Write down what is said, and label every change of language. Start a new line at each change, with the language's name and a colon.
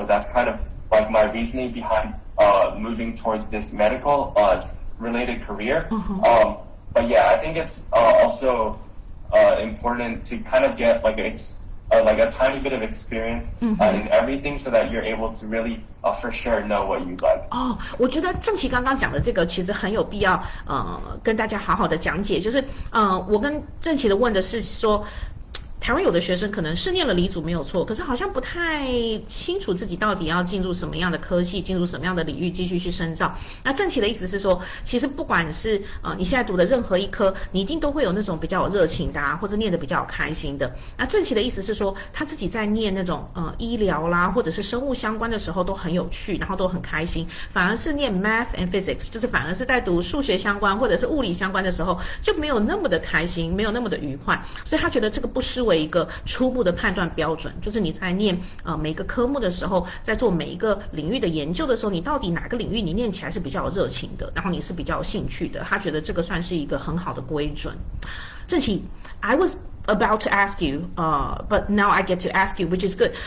English: So that's kind of like my reasoning behind moving towards this medical related career. But yeah, I think it's also important to kind of get like a tiny bit of experience in everything, so that you're able to really for sure know what you like.
Chinese: 我觉得郑琪刚刚讲的这个其实很有必要，跟大家好好的讲解。就是我跟郑琪的问的是说，台湾有的学生可能是念了理组没有错，可是好像不太清楚自己到底要进入什么样的科系，进入什么样的领域继续去深造。那郑琪的意思是说，其实不管是你现在读的任何一科，你一定都会有那种比较有热情的或者念得比较有开心的。那郑琪的意思是说，他自己在念那种医疗啦，或者是生物相关的时候都很有趣，然后都很开心。反而是念
English: math and physics，
Chinese: 就是反而是在读数学相关或者是物理相关的时候，就没有那么的开心，没有那么的愉快。所以他觉得这个不失为一个初步的判断标准，就是你在念每个科目的时候，在做每一个领域的研究的时候，你到底哪个领域你念起来是比较有热情的，然后你是比较有兴趣的，他觉得这个算是一个很好的规准。
English: 郑琪 I was about to ask you, but now I get to ask you, which is good.